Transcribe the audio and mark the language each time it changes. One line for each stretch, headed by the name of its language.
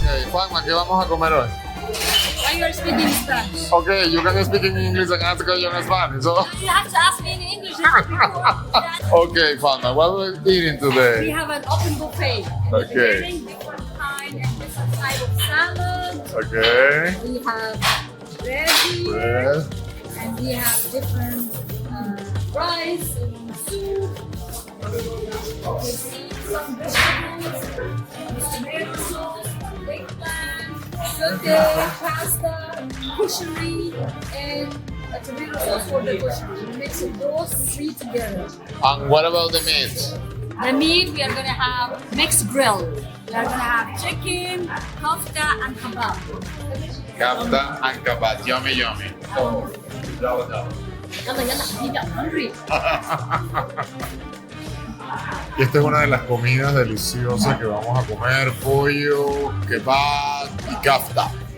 Spanish: Juanma, ¿qué vamos a comer hoy?
English: You are speaking Spanish. Okay, you can speak in English and ask you in Spanish. So. You have to ask me in English. Okay, Juanma, what are we eating We today? have an open buffet. Okay. Different kind and different type of salad. Okay. We have veggie Bread. and we have different rice and soup. We see some vegetables, tomato sauce, eggplant, saute, pasta, kushari, and a tomato sauce for the kushari. We mix those three together. And what about the meat? The meat, we are going to have mixed grill. We are going to have chicken, kofta, and kebab. Kafta and kebab. Yummy, yummy.
Arabic: Yalla, yalla, habibi,
English: I'm hungry.
Spanish: Y esta es una de las comidas deliciosas que vamos a comer: pollo, kebab y kafta.